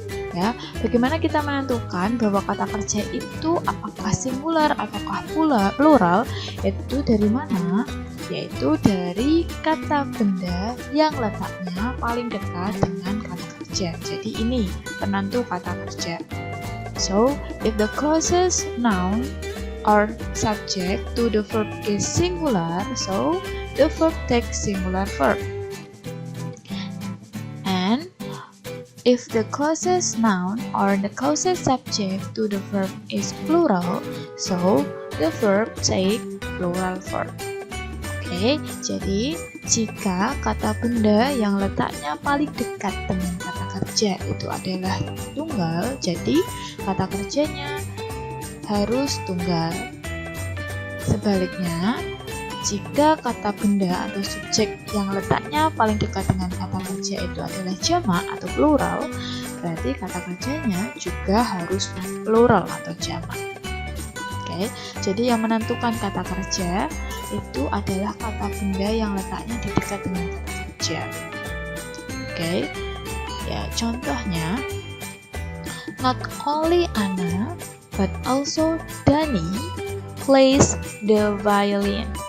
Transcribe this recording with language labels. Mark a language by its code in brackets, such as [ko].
[id] Ya, bagaimana kita menentukan bahwa kata kerja itu apakah singular ataukah plural? Itu dari mana? Yaitu dari kata benda yang letaknya paling dekat dengan kata kerja. Jadi ini penentu kata kerja. [en] So, if the closest noun or subject to the verb is singular, so the verb takes singular verb. And if the closest noun or the closest subject to the verb is plural, so the verb take plural verb. [id] Oke, jadi jika kata benda yang letaknya paling dekat dengan kata kerja itu adalah tunggal, jadi kata kerjanya harus tunggal. Sebaliknya, jika kata benda atau subjek yang letaknya paling dekat dengan kata kerja itu adalah jamak atau plural, berarti kata kerjanya juga harus plural atau jamak. Oke, jadi yang menentukan kata kerja itu adalah kata benda yang letaknya di dekat dengan kata kerja. kerja. Oke. Ya, contohnya [en] not only Anna but also Dani plays the violin.